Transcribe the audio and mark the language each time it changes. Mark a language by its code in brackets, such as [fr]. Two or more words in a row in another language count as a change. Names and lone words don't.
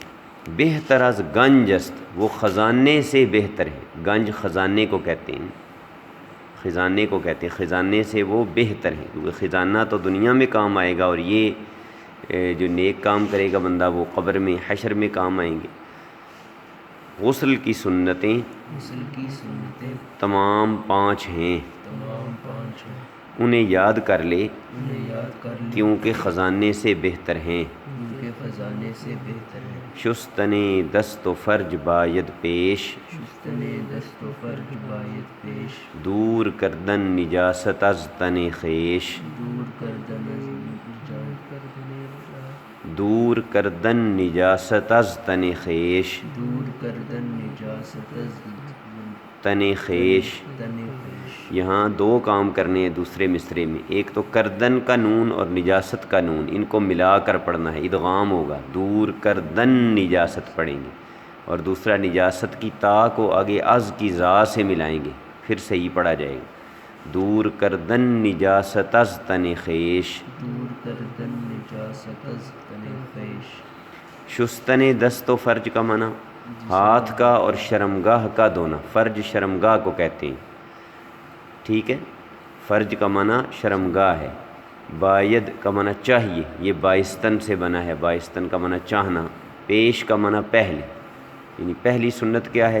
[fa] بہتر از گنجست، [ur] وہ خزانے سے بہتر ہے، گنج خزانے کو کہتے ہیں، خزانے کو کہتے ہیں، خزانے سے وہ بہتر ہے، کیونکہ خزانہ تو دنیا میں کام آئے گا، اور یہ جو نیک کام کرے گا بندہ وہ قبر میں حشر میں کام آئیں گے۔ غسل کی سنتیں تمام پانچ ہیں، انہیں یاد کر لے کیونکہ خزانے سے بہتر ہیں۔ [fa] شستن دست و فرج باید پیش، دور کردن نجاست از تن خویش، دور کردن نجاست از تن خویش، تن خویش۔ [ur] یہاں دو کام کرنے ہیں دوسرے مصرے میں، ایک تو کردن کا نون اور نجاست کا نون، ان کو ملا کر پڑھنا ہے، ادغام ہوگا، [fa] دور کردن نجاست [ur] پڑھیں گے، اور دوسرا نجاست کی تا کو آگے از کی زا سے ملائیں گے، پھر صحیح پڑھا جائے گا، [fa] دور کردن نجاست از تن خویش۔ شستن دست و فرج [ur] کا معنی ہاتھ کا اور شرمگاہ کا دھونا، فرج شرمگاہ کو کہتے ہیں، ٹھیک ہے، فرج کا معنی شرمگاہ ہے۔ باید کا معنی چاہیے، یہ بائستن سے بنا ہے، بائستن کا معنی چاہنا، پیش کا معنی پہلے، یعنی پہلی سنت کیا ہے؟